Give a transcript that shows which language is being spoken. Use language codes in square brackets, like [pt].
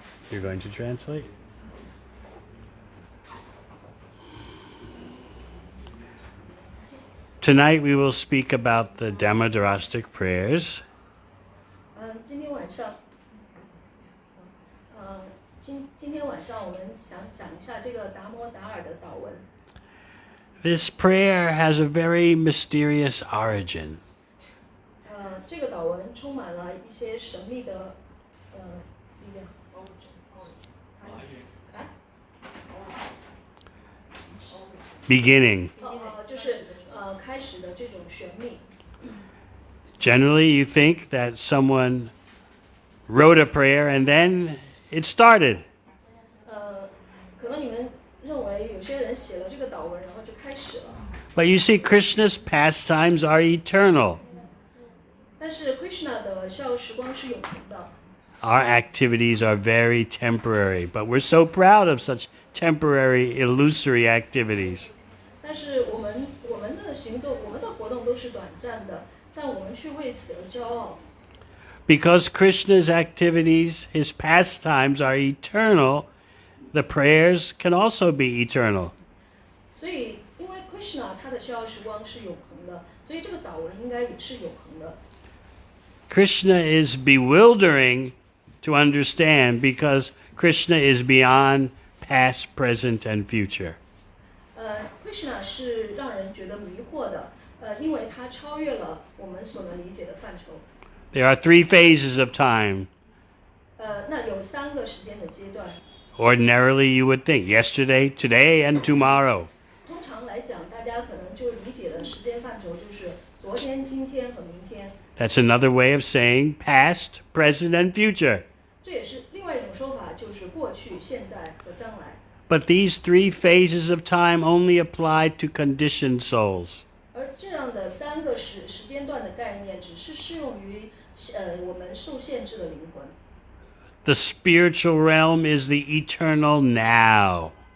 [en] You're going to translate? Tonight we will speak about the Damodarastic prayers. [zh] 今天晚上，今天晚上我们想讲一下这个达摩达尔的祷文。 [en] This prayer has a very mysterious origin. [zh] 这个祷文充满了一些神秘的力量。 [en] Beginning. [zh] 就是开始的这种玄秘。 [en] Generally, you think that someone wrote a prayer and then it started. [zh] 可能你们认为有些人写了这个祷文，然后就开始了。 [en] But you see, Krishna's pastimes are eternal. [zh] 但是 Krishna 的逍遥时光是永恒的。 [en] Our activities are very temporary, but we're so proud of such temporary, illusory activities. [zh] 但是我们的行动，我们的活动都是短暂的，但我们却为此而骄傲。 [en] Because Krishna's activities, his pastimes are eternal, the prayers can also be eternal. [zh] 所以，因为 Krishna 他的逍遥时光是永恒的，所以这个祷文应该也是永恒的。 [en] Krishna is bewildering to understand because Krishna is beyond past, present, and future. [zh] Krishna 是让人觉得迷惑的，因为他超越了我们所能理解的范畴。 [en] There are three phases of time. [zh] 那有3个时间的阶段。 [en] Ordinarily, you would think yesterday, today, and tomorrow. [zh] 通常来讲，大家可能就理解的时间范畴就是昨天、今天和明天。 [en] That's another way of saying past, present, and future. [zh] 这也是另外一种说法，就是过去、现在和将来。 [en] But these three phases of time only apply to conditioned souls. [zh] 而这样的3个时间段的概念，只是适用于我们受限制的灵魂。 [en] The spiritual realm is the eternal now.